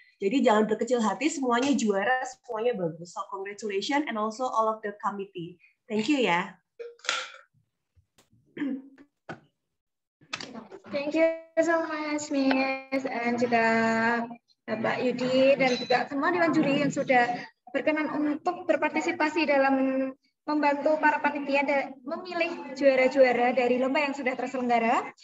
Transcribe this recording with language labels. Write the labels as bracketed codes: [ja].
[id] Jadi jangan berkecil hati, semuanya juara, semuanya bagus. [en] So congratulations and also all of the committee. Thank you ya. Thank you so much [id] Miss, dan juga Bapak Yudi dan juga semua dewan juri yang sudah berkenan untuk berpartisipasi dalam membantu para panitia dan memilih juara-juara dari lomba yang sudah terselenggara.